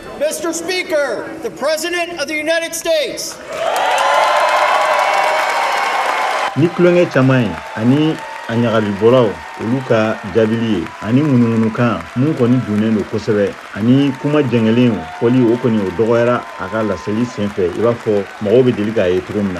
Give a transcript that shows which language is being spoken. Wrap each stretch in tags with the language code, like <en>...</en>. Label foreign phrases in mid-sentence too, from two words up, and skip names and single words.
<en>Mr. Speaker, the President of the United States.</en> <bm>Ni kulonkɛ caman ye ani a ɲagalibɔlaw olu ka jaabili ye ani ŋunuŋunukan mun kɔni dunnen don kosɛbɛ ani kuma jɛngɛlen fɔli o kɔni o dɔgɔyara a ka laseli senfɛ i b'a fɔ mɔgɔw bɛ deli k'a ye cogo min na.</bm>